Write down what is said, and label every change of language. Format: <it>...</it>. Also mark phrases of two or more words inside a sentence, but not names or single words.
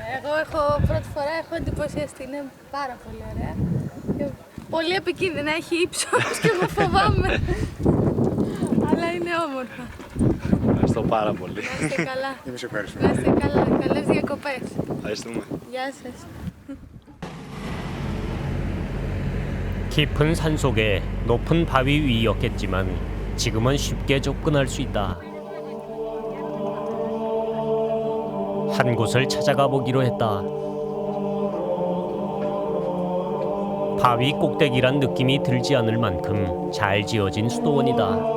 <el>Εγώ πρώτη φορά έχω εντυπωσιαστεί, είναι πάρα πολύ ωραία. Και πολύ επικίνδυνα, έχει ύψος και εγώ φοβάμαι. Αλλά είναι όμορφα. Ευχαριστώ πάρα πολύ. Να είστε καλά. Εμείς ευχαριστούμε. Να είστε καλά, καλές διακοπές. Ευχαριστούμε. Γεια σας.</el> <ko>깊은 산 속에 높은 바위 위였겠지만 지금은 쉽게 접근할 수 있다. 한 곳을 찾아가 보기로 했다. 바위 꼭대기란 느낌이 들지 않을 만큼 잘 지어진 수도원이다.</ko>